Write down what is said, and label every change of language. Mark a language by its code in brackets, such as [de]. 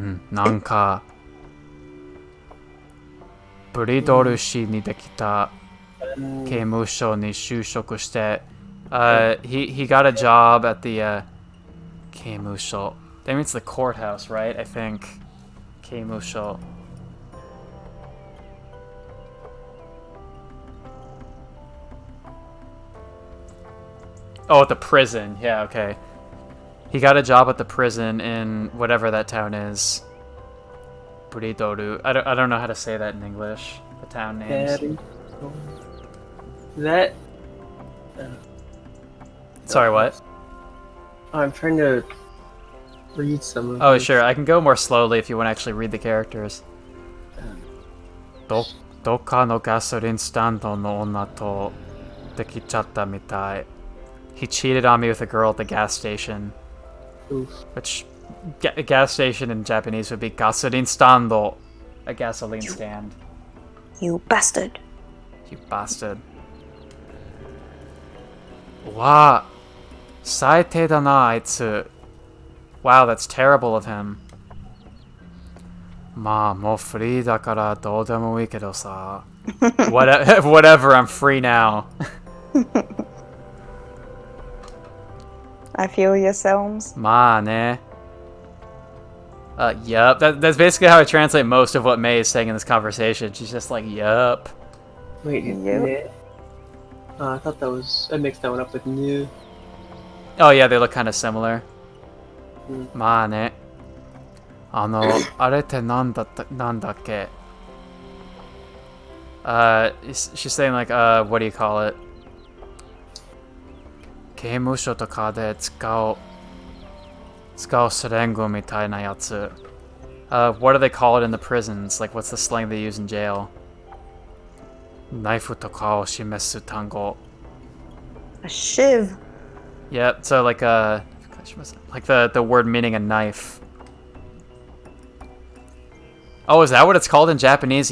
[ja] なんかブリドル市にできた刑務所に就職して [en] he got a job at the 刑務所 that means the courthouse, right? I think 刑務所 Oh, at the prison. Yeah, okay. He got a job at the prison in whatever that town is. Buridoru. I don't know how to say that in English. The town names. That. Sorry, what? I'm trying to read some of Oh, this. sure. I can go more slowly if you want to actually read the characters. [ja] どっかのガソリンスタンドの女とできちゃったみたい. [en] He cheated on me with a girl at the gas station. Oof. Which, gas station in Japanese would be gasorin stando, a gasoline stand. You bastard. You bastard. [ja] Wow. 最低だな、あいつ. [en] Wow, that's terrible of him. [ja] まあ、もうフリーだからどうでもいいけどさ. [en] Whatever, I'm free now. I feel you, Selms. [ja] まあね. [en] Yup. That's basically how I translate most of what May is saying in this conversation. She's just like, yup. Wait, Yep. I thought I mixed that one up with new. Oh yeah, they look kind of similar. [ja] まあね.あれってなんだっけ? [en] She's saying like, what do you call it? [ja] 刑務所とかで使うスレングみたいなやつ. [en] What do they call it in the prisons? Like, what's the slang they use in jail? [ja] ナイフとかを示す単語. [en] A shiv. Yeah, so like the word meaning a knife. Oh, is that what it's called in Japanese?